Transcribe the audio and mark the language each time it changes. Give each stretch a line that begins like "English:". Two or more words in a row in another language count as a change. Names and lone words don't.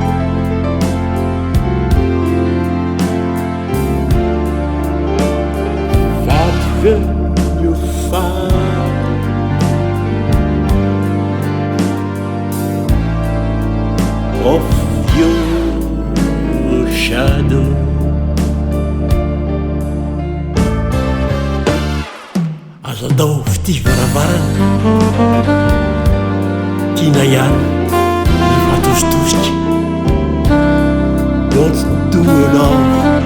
English: What will you find? Of your shadow.
Malagasy: Azo andao fity varavarana, tiana ihany ny fatositosika.
English: Don't do love